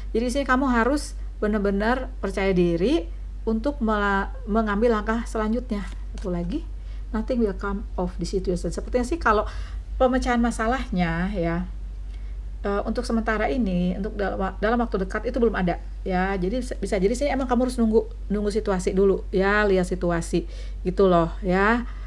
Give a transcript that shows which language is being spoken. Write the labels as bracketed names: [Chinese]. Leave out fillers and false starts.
[Indonesian] Jadi di sini kamu harus benar-benar percaya diri untuk mengambil langkah selanjutnya. Satu lagi, [English] nothing will come of the situation. [Indonesian] Sepertinya sih kalau pemecahan masalahnya ya, untuk sementara ini, untuk dalam waktu dekat itu belum ada ya. Jadi bisa jadi sih emang kamu harus nunggu situasi dulu ya, lihat situasi gitu loh ya.